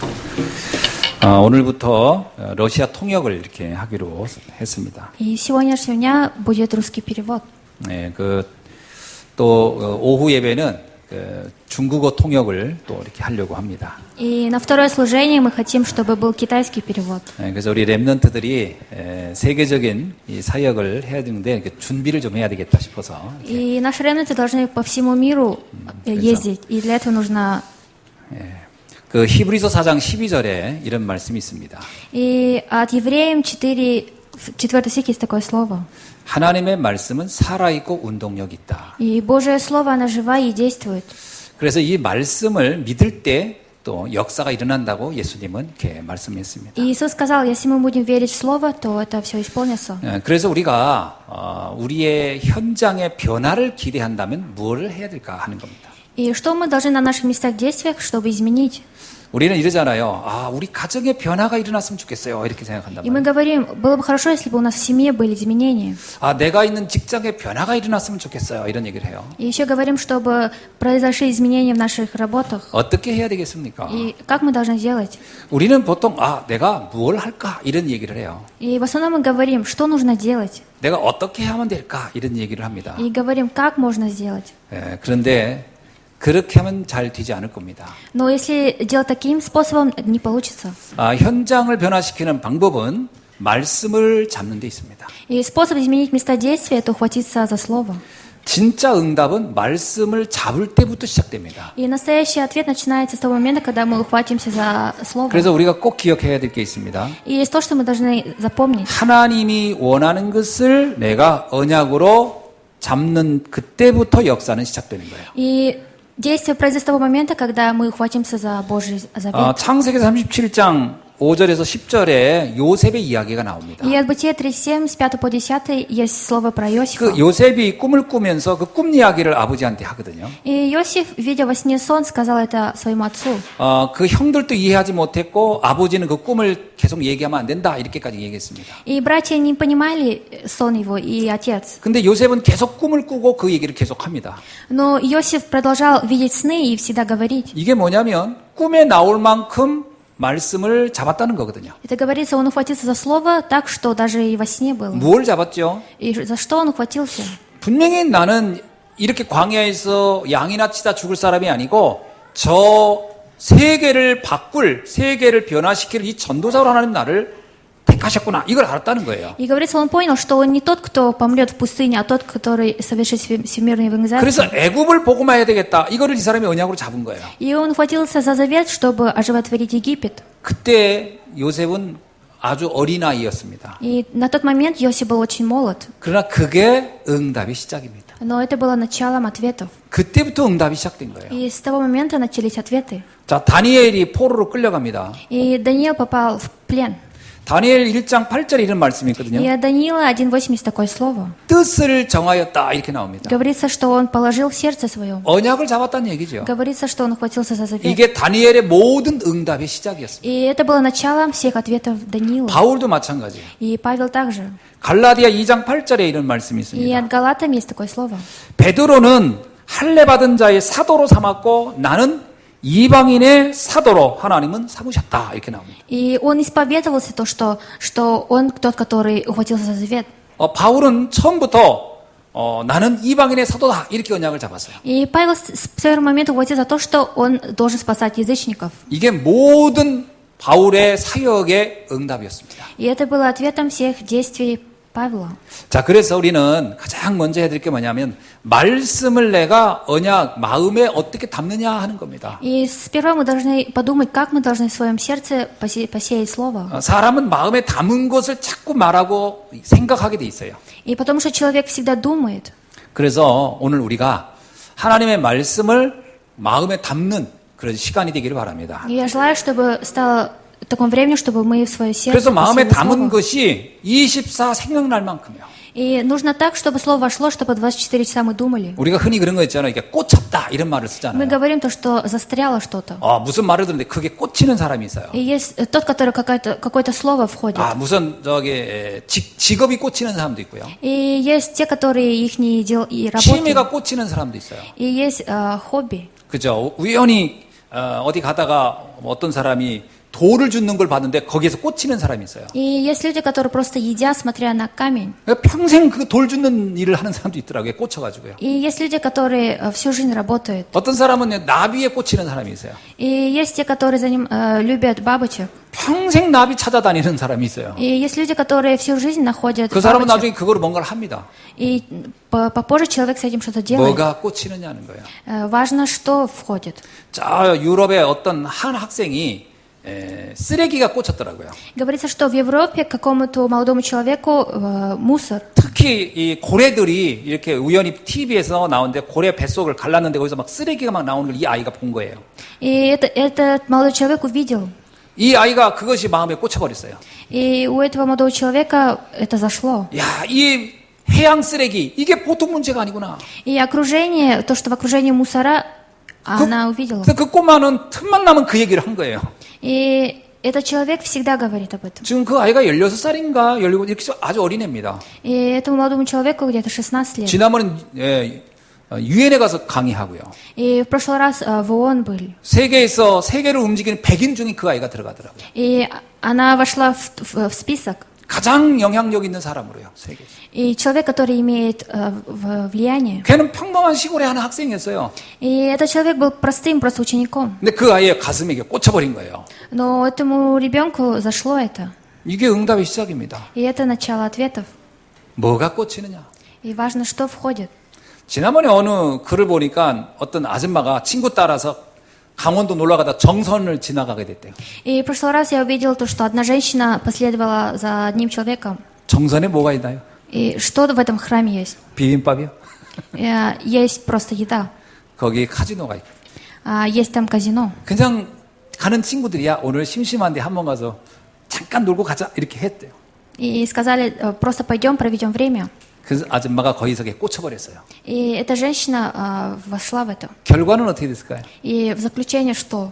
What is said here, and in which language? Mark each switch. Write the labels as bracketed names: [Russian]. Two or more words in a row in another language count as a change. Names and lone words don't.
[Korean] 오늘부터 러시아 통역을 이렇게 하기로 했습니다. [Russian] И с сегодняшнего дня будет русский перевод. [Korean] 네, 또 오후 예배는 중국어 통역을 또 이렇게 하려고 합니다. [Russian] И на второе служение мы хотим, чтобы был китайский перевод. [Korean] 네, 그래서 우리 랩런트들이 세계적인 이 사역을 해야 되는데 준비를 좀 해야 되겠다 싶어서. [Russian] И наши ремнанты должны по всему миру ездить, и для этого нужно. [Korean] 그 히브리서 4장 12절에 이런 말씀이 있습니다. [Russian] И от Евреям 4 стих есть такое слово. [Korean] 하나님의 말씀은 살아있고 운동력 있다. [Russian] И Божье слово, оно жива и действует. [Korean] 그래서 이 말씀을 믿을 때 또 역사가 일어난다고 예수님은 이렇게 말씀했습니다. [Russian] И Иисус сказал, если мы будем верить в слово, то это все исполнится. [Korean] 그래서 우리가 우리의 현장의 변화를 기대한다면 무엇을 해야 될까 하는 겁니다. [Russian] И что мы должны на наших местах действиях, чтобы изменить? [Korean] 우리는 이러잖아요. 우리 가정에 변화가 일어났으면 좋겠어요. 이렇게 생각한단 [Russian] И мы [Korean] 말이에요. [Russian] говорим, было бы хорошо, если бы у нас в семье были изменения. [Korean] 내가 있는 직장에 변화가 일어났으면 좋겠어요. 이런 얘기를 해요. [Russian] И еще говорим, чтобы произошли изменения в наших работах. [Korean] 어떻게 해야 되겠습니까? [Russian] И как мы должны делать? [Korean] 우리는 보통 내가 뭘 할까? 이런 얘기를 해요. [Russian] И в основном мы говорим, что нужно делать. [Korean] 내가 어떻게 하면 될까? 이런 얘기를 합니다. [Russian] И говорим, как можно сделать. [Korean] 그런데 그렇게 하면 잘 되지 않을 겁니다. [Russian] Но если делать таким способом, не получится. [Korean] 현장을 변화시키는 방법은 말씀을 잡는 데 있습니다. [Russian] И способ изменить места действия – это ухватиться за слово. [Korean] 진짜 응답은 말씀을 잡을 때부터 시작됩니다. [Russian] И настоящий ответ начинается с того момента, когда мы ухватимся за слово. [Korean] 그래서 우리가 꼭 기억해야 될 게 있습니다. [Russian] И есть то, что мы должны запомнить. [Korean] 하나님이 원하는 것을 내가 언약으로 잡는 그때부터 역사는 시작되는 거예요. [Russian] И действие произойдет с того момента, когда мы ухватимся за Божий завет. [Korean] 창세기 37장 5절에서 10절에 요셉의 이야기가 나옵니다. [Russian] И от Бытия 3:7 с 5 по 10 есть слово про Иосифа. [Korean] 그 요셉이 꿈을 꾸면서 그 꿈 이야기를 아버지한테 하거든요. [Russian] И Иосиф, видя во сне сон, сказал это своему отцу. [Korean] 그 형들도 이해하지 못했고 아버지는 그 꿈을 계속 얘기하면 안 된다 이렇게까지 얘기했습니다. [Russian] И братья не понимали сон его, и отец. [Korean] 근데 요셉은 계속 꿈을 꾸고 그 얘기를 계속 합니다. [Russian] Но Иосиф продолжал видеть сны и всегда говорить. [Korean] 이게 뭐냐면 꿈에 나올 만큼 말씀을 잡았다는 거거든요. [Russian] Это говорится, он ухватился за слово так, что даже и во сне было. [Korean] 뭘 잡았죠? [Russian] И за что он ухватился? [Korean] 분명히 나는 이렇게 광야에서 양이나 치다 죽을 사람이 아니고 저 세계를 변화시킬 이 전도자로 하나님 나를 택하셨구나. 이걸 알았다는 거예요. [Russian] И говорится, он понял, что он не тот, кто помрет в пустыне, а тот, который совершит всемирную евангелизацию. [Korean] 그래서 애굽을 보고만 해야 되겠다. 이거를 이 사람이 언약으로 잡은 거예요. [Russian] И он ухватился за завет, чтобы оживотворить Египет. [Korean] 그때 요셉은 아주 어린아이였습니다. [Russian] И на тот момент Иосиф был очень молод. [Korean] 그러나 그게 응답의 시작입니다. [Russian] Но это было началом ответов. [Korean] 그때부터 응답이 시작된 거예요. [Russian] И с того момента начались ответы. [Korean] 자, 다니엘이 포로로 끌려갑니다. [Russian] И Даниил попал в плен. [Korean] 다니엘 1장 8절에 이런 말씀이 있거든요. [Russian] И от Даниила 1:8 есть такое слово. [Korean] 뜻을 정하였다 이렇게 나옵니다. [Russian] Говорится, что он положил в сердце своем. [Korean] 언약을 잡았다는 얘기죠. [Russian] Говорится, что он ухватился за завет. [Korean] 이게 다니엘의 모든 응답의 시작이었습니다. [Russian] И это было началом всех ответов Даниила. [Korean] 바울도 마찬가지예요. [Russian] И Павел также. [Korean] 갈라디아 2장 8절에 이런 말씀이 [Russian] И [Korean] 있습니다. [Russian] от Галатам есть такое слово. [Korean] 베드로는 할례 받은 자의 사도로 삼았고 나는 이방인의 사도로 하나님은 삼으셨다 이렇게 나옵니다. [Russian] И он исповедовался то, что он тот, который ухватился за завет. [Korean] 바울은 처음부터 나는 이방인의 사도다 이렇게 언약을 잡았어요. [Russian] И Павел с первого момента ухватился за то, что он должен спасать язычников. [Korean] 이게 모든 바울의 사역의 응답이었습니다. [Russian] И это было ответом всех действий Павла. [Korean] 자, 그래서 우리는 가장 먼저 해야 될 게 뭐냐면 말씀을 내가 언약 마음에 어떻게 담느냐 하는 겁니다. [Russian] И сперва мы должны подумать, как мы должны в своем сердце посеять слово. [Korean] 사람은 마음에 담은 것을 자꾸 말하고 생각하게 돼 있어요. [Russian] И потому что человек всегда думает. [Korean] 그래서 오늘 우리가 하나님의 말씀을 마음에 담는 그런 시간이 되기를 바랍니다. [Russian] И я желаю, чтобы стало таком времени, чтобы мы в свое сердце [Korean] 그래서 마음에 [Russian] посеяли [Korean] 담은 [Russian] слово. [Korean] 것이 24 생각날 만큼이요. [Russian] И нужно так, чтобы слово вошло, чтобы 24 часа мы думали. [Korean] 우리가 흔히 그런 거 있잖아요. 이게 꽂혔다 이런 말을 [Russian] Мы [Korean] 쓰잖아요. [Russian] говорим то, что застряло что-то. [Korean] 무슨 말을 듣는데 그게 꽂히는 사람이 있어요. [Russian] И есть тот, который какое-то слово входит. [Korean] 무슨 직업이 꽂히는 사람도 있고요. [Russian] И есть те, которые их не дел и [Korean] 취미가 [Russian] работают. [Korean] 꽂히는 사람도 있어요. [Russian] И есть хобби. [Korean] 그죠? 우연히 어디 가다가 어떤 사람이 돌을 줍는 걸 봤는데 거기에서 꽂히는 사람이 있어요. [Russian] И есть люди, которые просто едят, смотря на камень. [Korean] 그러니까 평생 그 돌 줍는 일을 하는 사람도 있더라고요. 꽂혀가지고요. [Russian] И есть люди, которые всю жизнь работают. [Korean] 어떤 사람은 나비에 꽂히는 사람이 있어요. [Russian] И есть те, которые любят бабочек. [Korean] 평생 나비 찾아다니는 사람이 있어요. [Russian] И есть люди, которые всю жизнь находят [Korean] 그 사람은 [Russian] бабочек. [Korean] 나중에 그거로 뭔가를 합니다. [Russian] И попозже человек с этим что-то делает. [Korean] 뭐가 꽂히느냐는 거예요. [Russian] Важно, что входит. [Korean] 자, 유럽의 어떤 한 학생이 쓰레기가 꽂혔더라고요. [Russian] Говорится, что в Европе какому-то молодому человеку мусор. [Korean] 특히 이 고래들이 이렇게 우연히 TV에서 나오는데 고래 뱃속을 갈랐는데 거기서 막 쓰레기가 막 나오는 걸 이 아이가 본 거예요. [Russian] И этот молодой человек увидел. [Korean] 이 아이가 그것이 마음에 꽂혀버렸어요. [Russian] И у этого молодого человека это зашло. [Korean] 야, 이 해양 쓰레기 이게 보통 문제가 아니구나. [Russian] И окружение, то, что в окружении мусора, она увидела. [Korean] 그래서 그 꼬마는 틈만 나면 그 얘기를 한 거예요. [Russian] И этот человек всегда говорит об этом. [Korean] 지금 그 아이가 16살인가 17 이렇게 아주 어린 애입니다. [Russian] И этому молодому человеку где-то 16 лет. [Korean] 지난번엔 유엔에 가서 강의하고요. [Russian] И в прошлый раз в ООН были. [Korean] 세계에서 세계를 움직이는 100인 중에 그 아이가 들어가더라고요. [Russian] И она вошла в список. [Korean] 가장 영향력 있는 사람으로요, 세계에서. [Russian] И человек, который имеет влияние. [Korean] 걔는 평범한 시골의 한 학생이었어요. [Russian] И этот человек был простым просто учеником. [Korean] 근데 그 아이의 가슴에 이게 꽂혀버린 거예요. [Russian] Но этому ребенку зашло это. [Korean] 이게 응답의 시작입니다. [Russian] И это начало ответов. [Korean] 뭐가 꽂히느냐? [Russian] И важно, что входит. [Korean] 지난번에 어느 글을 보니까 어떤 아줌마가 친구 따라서 강원도 놀러 가다 정선을 지나가게 됐대요. [Russian] И в прошлый раз я увидел то, что одна женщина последовала за одним человеком. [Korean] 정선에 뭐가 있나요? [Russian] И что в этом храме есть? [Korean] 비빔밥이요? [Russian] Есть просто еда. [Korean] 거기 카지노가 있고. [Russian] Есть там казино. [Korean] 그냥 가는 친구들이야 오늘 심심한데 한번 가서 잠깐 놀고 가자 이렇게 했대요. [Russian] И сказали, просто пойдем, проведем время. [Korean] 그래서 아줌마가 거기서 꽂혀버렸어요. [Russian] И эта женщина вошла в это. [Korean] 결과는 어떻게 됐을까요? [Russian] И в заключение что?